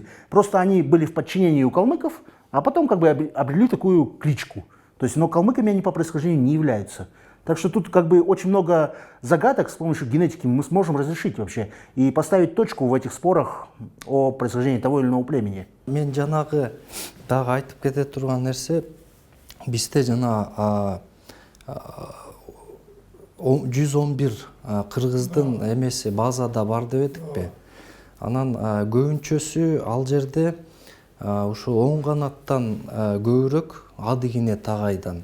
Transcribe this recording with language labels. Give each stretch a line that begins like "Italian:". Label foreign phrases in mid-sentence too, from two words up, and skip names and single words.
Russian: Просто они были в подчинении у калмыков, а потом как бы обрели такую кличку. То есть, но калмыками они по происхождению не являются. Так что тут как бы очень много загадок с помощью генетики мы сможем разрешить вообще и поставить точку в этих спорах о происхождении того или иного племени.
Kyrgyz: Мен жанагы дагы айтып кете турган нерсе, бизде жана 111 кыргыздын эмеси базада бар деп эдикпи. Анан көбүнчөсү ал жерде ушу оң канаттан көбүрөөк адыгине тагайдан.